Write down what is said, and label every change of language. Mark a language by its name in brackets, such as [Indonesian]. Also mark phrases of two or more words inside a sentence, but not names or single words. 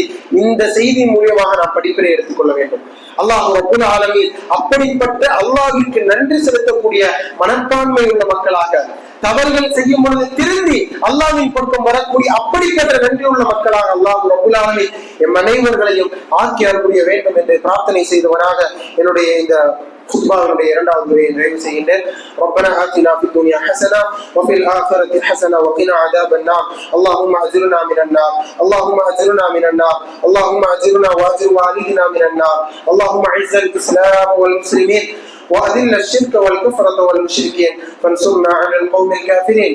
[Tamil] இந்த செய்தி மூலமாக நாம் படிப்பினை எடுத்துக்கொள்ள வேண்டும். அல்லாஹ் [Arabic] رب العالمين [Tamil] அப்படிப்பட்ட அல்லாஹ்விற்கு நன்றி செலுத்தக்கூடிய மனப்பான்மை உள்ள மக்களாக, தவறுகள் செய்யும் பொழுது திருந்தி அல்லாஹ்வின் பக்கம் வரக்கூடிய அப்படிப்பட்ட நன்றி உள்ள மக்களாக அல்லாஹ் [Arabic] رب العالمين [Tamil] எம் அனைவர்களையும் ஆக்கி அருள வேண்டும் என்று பிரார்த்தனை செய்தவனாக என்னுடைய இந்த خطباء இரண்டாவது முறையை நிறைவு செய்கின்றேன். [Arabic] ربنا آتنا في الدنيا حسنة وفي الآخرة حسنة وقنا عذاب النار. اللهم أجرنا من النار، اللهم أجرنا من النار، اللهم أجرنا وأجر والدنا من النار. اللهم أعز الإسلام والمسلمين وأذل الشرك والكفرة والمشركين فانصرنا على القوم الكافرين.